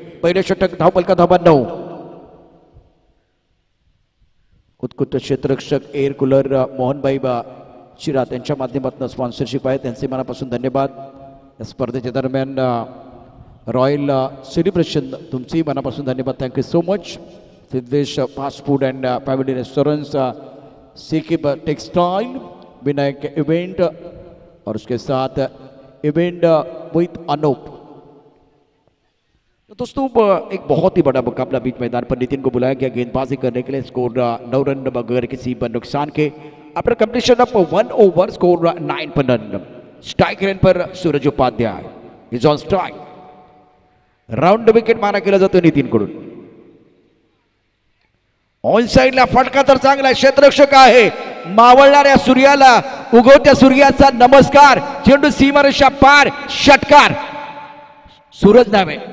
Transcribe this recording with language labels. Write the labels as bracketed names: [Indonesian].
[Marathi] पहिले षटक धावपलका धावा 9. उत्कृष्ट क्षेत्ररक्षक एअर कूलर मोहनबाई शिरा त्यांच्या माध्यमातून स्पॉन्सरशिप आहे. त्यांचे मनापासून धन्यवाद. या स्पर्धेच्या दरम्यान रॉयल सेलिब्रेशन तुमचेही मनापासून धन्यवाद. [English] Thank you so much. [Hindi] Siddhesh fast food and family restaurants, सीकिब textile, Vinayak event और उसके साथ इवेंट विथ अनूप. तो दोस्तों एक बहुत ही बड़ा मुकाबला बीच मैदान पर नितिन को बुलाया गया गेंदबाजी करने के लिए. स्कोर 9 रन बगैर किसी पर नुकसान के. [English] After completion of 1 over score 9 run. Strike रेन पर Suraj Upadhyay is on strike. [Marathi] Round wicket मारा केला जातो नितीन कडून. ऑन साइडला फटका तर चांगला. क्षेत्ररक्षक आहे. मावळणाऱ्या सूर्याला, उगवत्या सूर्याचा नमस्कार. चेंडू सीमारेषा पार. षटकार. सूरज नावे.